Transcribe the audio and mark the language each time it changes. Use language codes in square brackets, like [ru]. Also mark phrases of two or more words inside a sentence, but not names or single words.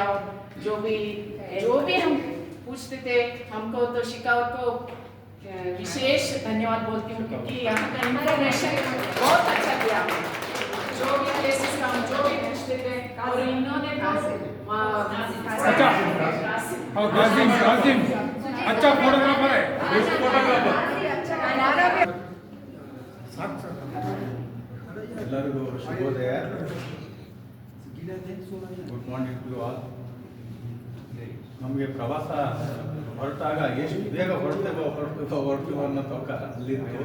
[hi] और जो भी हम पूछते थे, हमको तो शिकावत को विशेष धन्यवाद बोलती हूँ, क्योंकि यहाँ का इंफॉर्मेशन बहुत अच्छा दिया. जो भी प्लेसेस का हम जो भी पूछते थे, और इन्होंने अच्छा फोटोग्राफर है. [kn] ಎಲ್ಲರಿಗೂ ಶುಭೋದಯ. [en] Good morning to all. [kn] ನಮಗೆ ಪ್ರವಾಸ ಹೊರಟಾಗ ಎಷ್ಟು ಬೇಗ ಹೊರಡ್ತೀವೋ ಅನ್ನೋ ತವಕ ಅಲ್ಲಿತ್ತು.